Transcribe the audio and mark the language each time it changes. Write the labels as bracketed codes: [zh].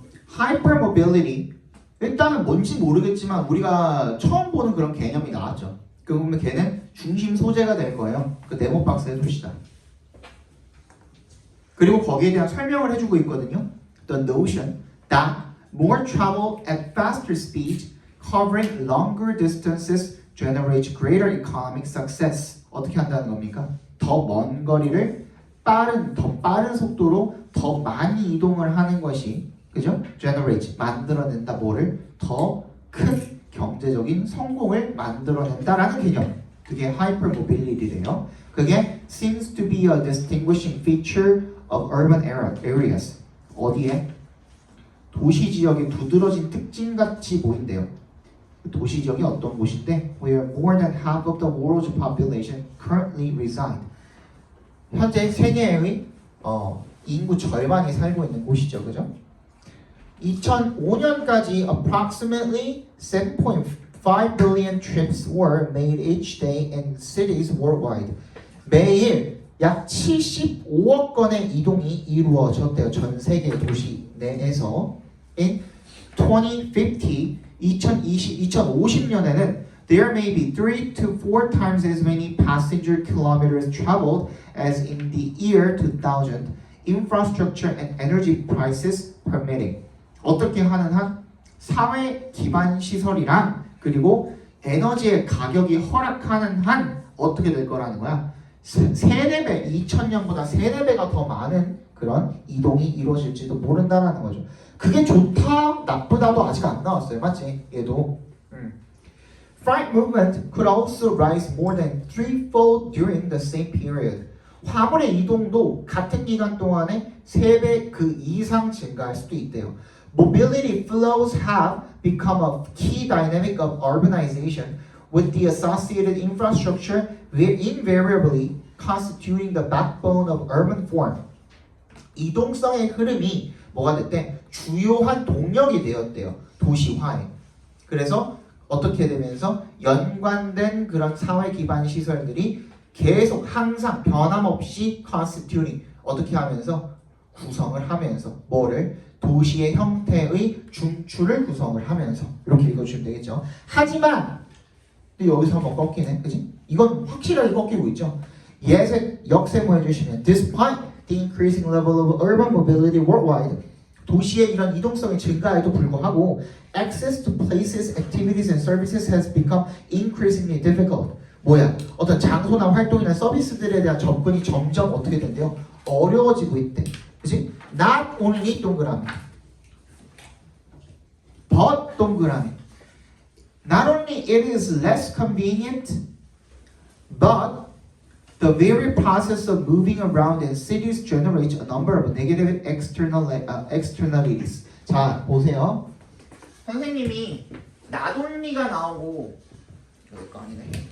[ko] Hypermobility, 일단은 뭔지 모르겠지만 우리가 처음 보는 그런 개념이 나왔죠. 그 보면 걔는 중심 소재가 될 거예요. 그 네모 박스 해줍시다. 그리고 거기에 대한 설명을 해주고 있거든요. [en] The notion that more travel at faster speed, covering longer distances, generates greater economic success. [ko] 어떻게 한다는 겁니까? 더 먼 거리를 더 빠른 속도로 더 많이 이동을 하는 것이, 그죠? generate, 만들어낸다. 뭐를? 더 큰 경제적인 성공을 만들어낸다라는 개념. 그게 hypermobility래요. 그게 [en] seems to be a distinguishing feature of urban areas. [ko] 어디에? 도시 지역의 두드러진 특징같이 보인대요. 도시 지역이 어떤 곳인데? [en] Where more than half of the world's population currently reside. [ko] 현재 세계의 인구 절반이 살고 있는 곳이죠, 그죠? 2005년까지 [en] approximately 7.5 billion trips were made each day in cities worldwide. [ko] 매일 약 75억 건의 이동이 이루어졌대요. 전 세계 도시 내에서. [en] In [ko] 2050년에는 [en] there may be 3 to 4 times as many passenger kilometers traveled as in the year 2000, infrastructure and energy prices permitting. [ko] 어떻게 하는 한? 사회 기반 시설이랑 그리고 에너지의 가격이 허락하는 한 어떻게 될 거라는 거야? 3-4배, 2000년보다 3-4배가 더 많은 그런 이동이 이루어질지도 모른다라는 거죠. 그게 좋다, 나쁘다도 아직 안 나왔어요. 맞지? 얘도. [en] Freight movement could also rise more than 3-fold during the same period. [ko] 화물의 이동도 같은 기간 동안에 3배 그 이상 증가할 수도 있대요. [en] Mobility flows have become a key dynamic of urbanization, with the associated infrastructure invariably constituting the backbone of urban form. [ko] 이동성의 흐름이 뭐가 됐대? 주요한 동력이 되었대요. 도시화에. 그래서 어떻게 되면서 연관된 그런 사회 기반 시설들이 계속 항상 변함없이 constituting 어떻게 하면서 구성을 하면서 뭐를 도시의 형태의 중추를 구성을 하면서 이렇게 읽어주시면 되겠죠. 하지만 또 여기서 한번 꺾이네, 그지? 이건 확실하게 꺾이고 있죠. 역세모 해주시면 [en] despite the increasing level of urban mobility worldwide, [ko] 도시의 이런 이동성의 증가에도 불구하고 [en] access to places, activities and services has become increasingly difficult. [ko] 뭐야? 어떤 장소나 활동이나 서비스들에 대한 접근이 점점 어떻게 된대요? 어려워지고 있대. 그치? [en] Not only 동그라미 but 동그라미 Not only it is less convenient, but the very process of moving around in cities generates a number of negative externalities. [ko] 자, 보세요. 선생님이 not only가 나오고 여기 거 아니네.